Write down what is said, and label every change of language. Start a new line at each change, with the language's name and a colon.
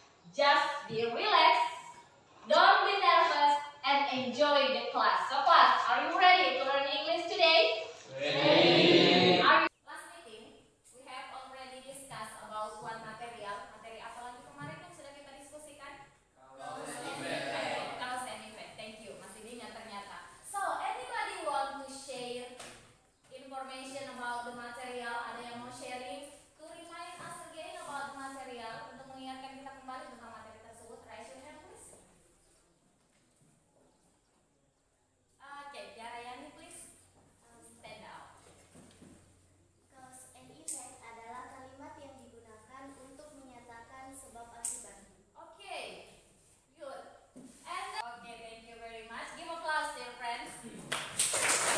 English: Just be relaxed, don't be nervous, and enjoy the class. So class, are you ready to learn English today? Ready. Last meeting, we have already discussed about one material.
Indonesian: Materi apa lagi kemarin yang sudah kita diskusikan?
English: Cause and effect. Thank you.
Indonesian: Masih diingat ternyata.
English: So, anybody want to share information about the material?
Indonesian: Ada yang mau sharing?
English: To remind us again about the material,
Indonesian: untuk mengingatkan kita kembali tentang materi tersebut.
English: Raise your hand, please. Okay, Tiarayani, please stand out.
Indonesian: Cause and effect adalah kalimat yang digunakan untuk menyatakan sebab akibat.
English: Okay, good. And okay, thank you very much. Give applause, dear friends.